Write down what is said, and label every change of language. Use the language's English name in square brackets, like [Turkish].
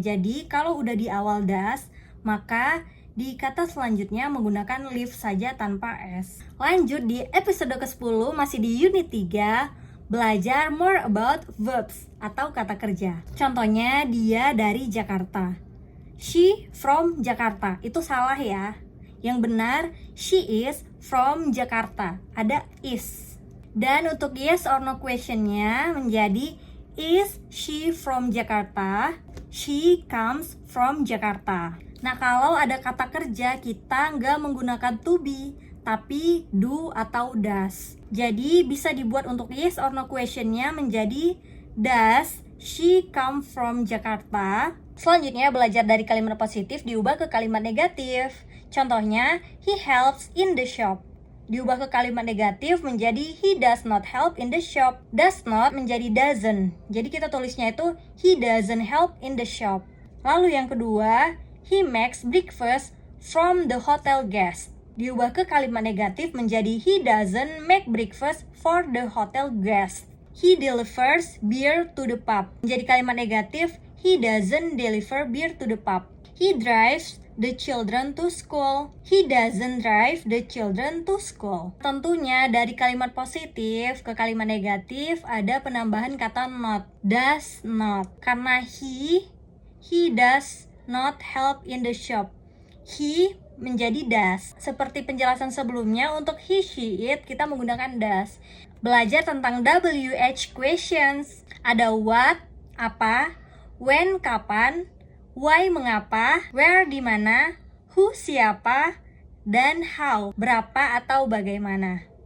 [Indonesian] Jadi kalau udah di awal does, maka di kata selanjutnya menggunakan live saja tanpa s. Lanjut di episode ke-10, masih di unit 3, belajar [English] more about verbs [Indonesian] atau kata kerja. Contohnya dia dari Jakarta. [English] She from Jakarta. [Indonesian] Itu salah ya. Yang benar [English] she is from Jakarta. [Indonesian] Ada is. Dan untuk yes or no questionnya menjadi [English] is she from Jakarta? She comes from Jakarta. [Indonesian] Nah, kalau ada kata kerja, kita nggak menggunakan to be, tapi do atau does. Jadi bisa dibuat untuk yes or no questionnya menjadi [English] does she come from Jakarta? [Indonesian] Selanjutnya belajar dari kalimat positif diubah ke kalimat negatif. [English] Contohnya, he helps in the shop. [Indonesian] Diubah ke kalimat negatif menjadi [English] he does not help in the shop. Does not menjadi doesn't. [Indonesian] Jadi kita tulisnya itu [English] he doesn't help in the shop. [Indonesian] Lalu yang kedua, [English] he makes breakfast from the hotel guest. [Indonesian] Diubah ke kalimat negatif menjadi [English] he doesn't make breakfast for the hotel guest. He delivers beer to the pub. [Indonesian] Menjadi kalimat negatif, [English] he doesn't deliver beer to the pub. He drives the children to school. He doesn't drive the children to school. [Indonesian] Tentunya dari kalimat positif ke kalimat negatif ada penambahan kata not. [English] Does not. Karena he does not help in the shop. He menjadi does. [Indonesian] Seperti penjelasan sebelumnya, untuk he, she, it kita menggunakan does. Belajar tentang WH questions. Ada what, apa, when, kapan, why, mengapa, where, di mana, who, siapa, dan how, berapa atau bagaimana.